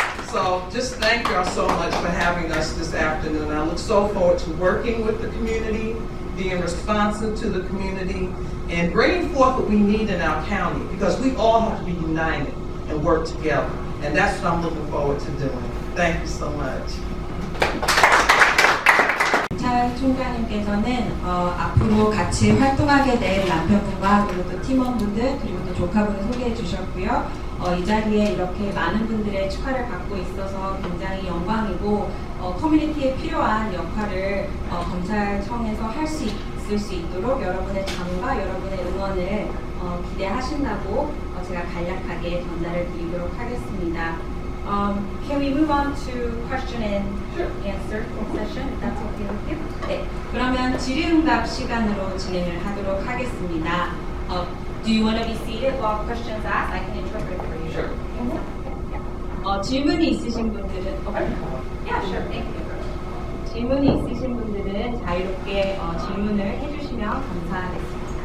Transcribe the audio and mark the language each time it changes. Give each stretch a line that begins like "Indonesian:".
English: So just thank y'all so much for having us this afternoon. I look so forward to working with the community, being responsive to the community, and bringing forth what we need in our county, because we all have to be united and work together. And that's what I'm looking forward to doing. Thank you so much.
Korean: 검찰총장님께서는 앞으로 같이 활동하게 될 남편분과 그리고 또 팀원분들 그리고 또 조카분을 소개해 주셨고요. 이 자리에 이렇게 많은 분들의 축하를 받고 있어서 굉장히 영광이고 커뮤니티에 필요한 역할을 검찰청에서 할 수 있을 수 있도록 여러분의 잠과 여러분의 응원을 기대하신다고 제가 간략하게 전달을 드리도록 하겠습니다.
English: Can we move on to question and answer session, if that's okay with you?
Korean: 네, 그러면 질의응답 시간으로 진행을 하도록 하겠습니다.
English: Do you want to be seated while questions asked? I can interpret for you. Sure.
Korean: 질문이 있으신 분들은
English: Yeah, sure. Thank you.
Korean: 질문이 있으신 분들은 자유롭게 질문을 해주시면 감사하겠습니다.